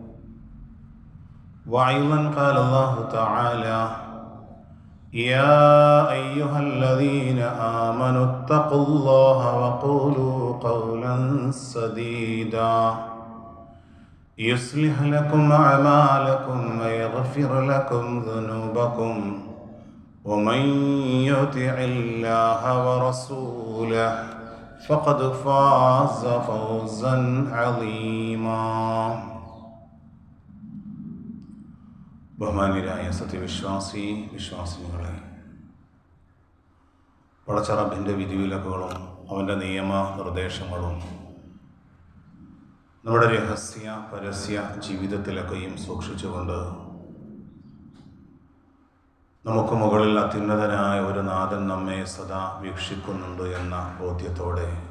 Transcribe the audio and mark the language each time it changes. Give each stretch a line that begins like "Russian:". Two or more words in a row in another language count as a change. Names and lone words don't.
Arabic: وأيضا قال الله تعالى يا أيها الذين آمنوا اتقوا الله وقولوا قولا سديدا يصلح لكم أعمالكم ويغفر لكم ذنوبكم ومن يطع الله ورسوله فقد فاز فوزا عظيما.
Malayalam: ബഹുമാന്യരായ വിശ്വാസിനികളെ, പടച്ച റബ്ബിൻ്റെ വിധിവിലക്കുകളും അവൻ്റെ നിയമ നിർദ്ദേശങ്ങളും നമ്മുടെ രഹസ്യ പരസ്യ ജീവിതത്തിലൊക്കെയും സൂക്ഷിച്ചുകൊണ്ട് നമുക്ക് മുകളിൽ അത്യുന്നതനായ ഒരു നാഥൻ നമ്മെ സദാ വീക്ഷിക്കുന്നുണ്ട് എന്ന ബോധ്യത്തോടെ